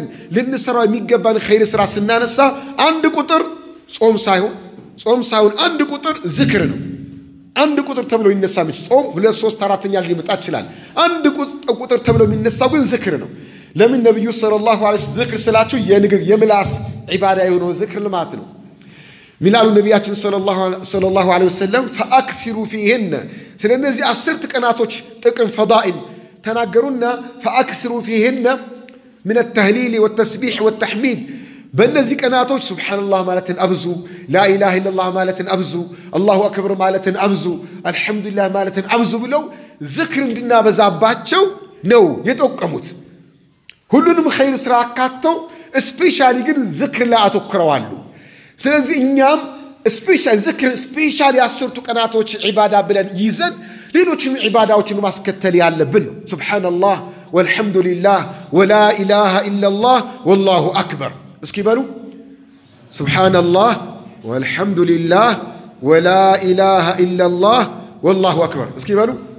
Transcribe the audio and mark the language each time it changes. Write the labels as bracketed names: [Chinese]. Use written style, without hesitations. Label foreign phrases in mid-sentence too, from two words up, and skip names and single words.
[Amharic] ልንሰራው የሚገባን ኸይር ስራ ስናነሳ አንድ ቁጥር ጾም ሳይሆን አንድ ቁጥር ዝክር ነው አንድ ቁጥር ተብሎ ይነሳ ምች ጾም 2 3 4ኛ ሊመጣ ይችላል አንድ ቁጥር ተብሎ የሚነሳው ግን ዝክር ነው ለምን ነብዩ [Arabic] صلى الله عليه وسلم [Amharic] ዝክር ስላችሁ የምላስ ዒባዳ የሆነው ዝክር ልማት ነው ሚላሉ ነብያችን [Arabic] صلى الله عليه وسلم فاكثروا فيهن [Amharic] ስለነዚህ 10 ቀናቶች ጥቅም ፈዳኢል ተናገሩና [Arabic] فاكثروا فيهن من التهليل والتسبيح والتحميد [Amharic] በእነዚህ ቀናቶች ሱብሃንአላህ ማለትን አብዙ [Arabic] لا اله الا الله [Amharic] ማለትን አብዙ [Arabic] الله اكبر [Amharic] ማለትን አብዙ አልহামዱሊላህ ማለትን አብዙ ብለው ዝክር እንድናበዛባቸው ነው የጠቀሙት ሁሉንም ኸይር ስራ አካተው ስፔሻሊ ግን ዝክር ላይ አተኩረዋል ስለዚህ እኛም ስፔሻል ዝክር ስፔሻል ያስርቱ ቀናቶች ዒባዳ ብለን ይዘን ሌሎችም ዒባዳዎችን ማስከተል ያለብን ነው [Arabic] سبحان الله والحمد لله ولا إله إلا الله والله أكبر [Amharic] እስኪ በሉ [Arabic] سبحان الله والحمد لله ولا إله إلا الله والله أكبر [Amharic] እስኪ በሉ